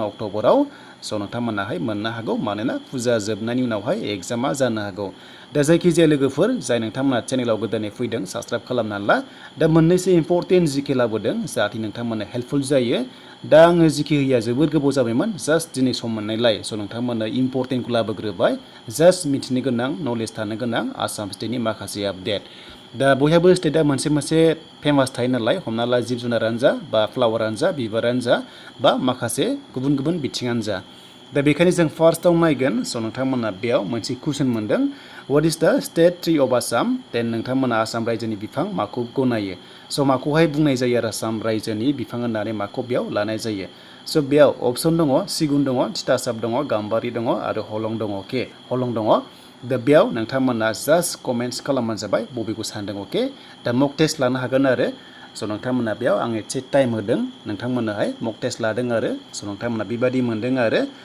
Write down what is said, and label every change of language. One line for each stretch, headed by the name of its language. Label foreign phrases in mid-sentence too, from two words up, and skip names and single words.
Bodo: अक्ट'बराव स नोंथांमोनाहाय मोननो हागौ मानोना फुजा जोबनायनि उनावहाय एग्जामा जानो हागौ दा जायखिजाया लोगोफोर जाय नोंथांमोना चेनेलाव गोदानै फैदों साबस्क्राइब खालामनानै ला दा मोननैसो इम्परटेन्ट जिके लाबोदों जाहाथे नोंथांमोना हेल्पफुल जायो दा आङो जिके होया जोबोद गोबाव जाबायमोन जास्ट दिनै सम मोननायलाय स नोंथांमोना इम्परटेन्टखौ लाबोग्रोबाय जास्ट मिथिनो गोनां नलेज थानो गोनां आसाम स्टेटनि माखासे आपडेट दा बयहाबो स्टेटआ मोनसे फेमास थायो नालाय हमना ला जिब जुनारानो जा बा फ्लावारानो जा बिबारानो जा बा माखासे गुबुन गुबुन बिथिङानो जा दा बेखायनो जों फार्स्टआव नायगोन स नोंथांमोना बेयाव मोनसे कुइसन मोनदों
English: what is the state 3 of Assam then
Bodo: नोंथांमोना आसाम रायजोनि बिफां माखौ गनायो स माखौहाय बुंनाय जायो आरो आसाम रायजोनि बिफां होननानै माखौ बेयाव लानाय जायो स बेयाव अपसन दङ सिगुन दङ तितासाप दङ गाम्बारि दङ आरो हलं दङ अके हलं दङ दा बेयाव नोंथांमोना जास्ट कमेन्ट्स खालामबानो जाबाय बबेखौ सानदों अके दा
English: mock test
Bodo: लानो हागोन आरो स नोंथांमोना बेयाव आं एसे टाइम होदों नोंथांमोनाहाय
English: mock test
Bodo: लादों आरो स नोंथांमोना बेबादि मोनदों आरो